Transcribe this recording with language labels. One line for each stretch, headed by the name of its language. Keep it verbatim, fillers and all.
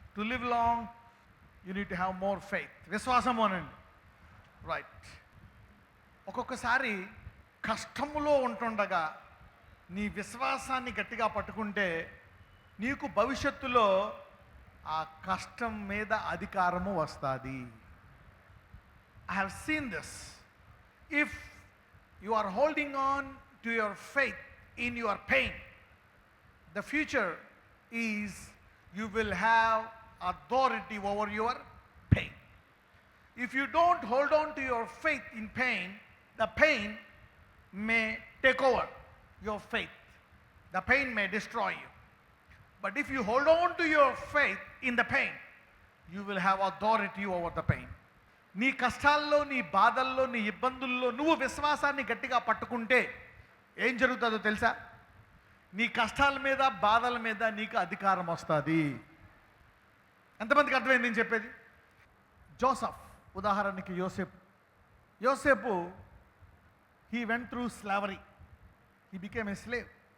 English: To live long you need to have more faith.
Telugu: విశ్వాసం అనండి,
English: Right.
Telugu: ఒక్కొక్కసారి కష్టములో ఉంటుండగా నీ విశ్వాసాన్ని గట్టిగా పట్టుకుంటే నీకు భవిష్యత్తులో ఆ కష్టం మీద అధికారము వస్తుంది.
English: I have seen this. If you are holding on to your faith in your pain, the future is you will have authority over your pain. If you don't hold on to your faith in pain, the pain may take over your faith. The pain may destroy you. But if you hold on to your faith in the pain, you will have authority over the pain.
Telugu: నీ కష్టాల్లో, నీ బాధల్లో, నీ ఇబ్బందుల్లో నువ్వు విశ్వాసాన్ని గట్టిగా పట్టుకుంటే ఏం జరుగుతుందో తెలుసా? నీ కష్టాల మీద, బాధల మీద నీకు అధికారం వస్తుంది. ఎంతమందికి అర్థమైంది నేను చెప్పేది? జోసఫ్ ఉదాహరణకి, యోసేపు యోసేపు
English: He went through slavery, he became a slave.